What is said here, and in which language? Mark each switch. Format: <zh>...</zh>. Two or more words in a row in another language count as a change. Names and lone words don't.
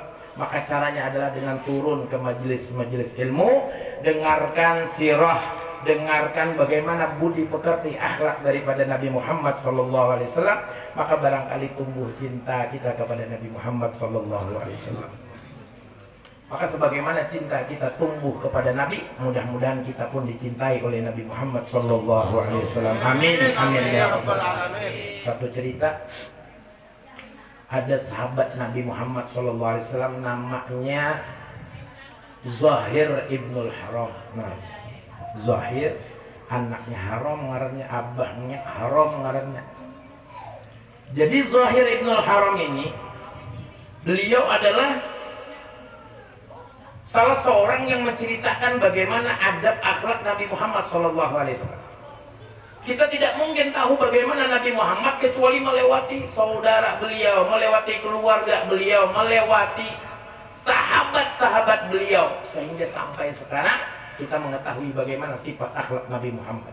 <id>Maka caranya adalah dengan turun ke majelis-majelis ilmu, dengarkan sirah, dengarkan bagaimana budi pekerti akhlak daripada Nabi Muhammad</id> <ar>Sallallahu Alaihi Wasallam.</ar> <id>Maka barangkali tumbuh cinta kita kepada Nabi Muhammad</id> <ar>Sallallahu Alaihi Wasallam.</ar> <id>Maka sebagaimana cinta kita tumbuh kepada Nabi, mudah-mudahan kita pun dicintai oleh Nabi Muhammad</id> <ar>Sallallahu Alaihi Wasallam. Amin, amin ya rabbal alamin.</ar> <id>Satu cerita, ada sahabat Nabi Muhammad SAW namanya Zahir Ibnul Haram.</id> <bjn>Nah, Zahir anaknya haram ngarannya, abahnya haram ngarannya.</bjn> <id>Jadi Zahir Ibnul Haram ini, beliau adalah salah seorang yang menceritakan bagaimana adab akhlak Nabi Muhammad SAW. Kita tidak mungkin tahu bagaimana Nabi Muhammad kecuali melewati saudara beliau, melewati keluarga beliau, melewati sahabat-sahabat beliau, sehingga sampai sekarang kita mengetahui bagaimana sifat akhlak Nabi Muhammad.</id>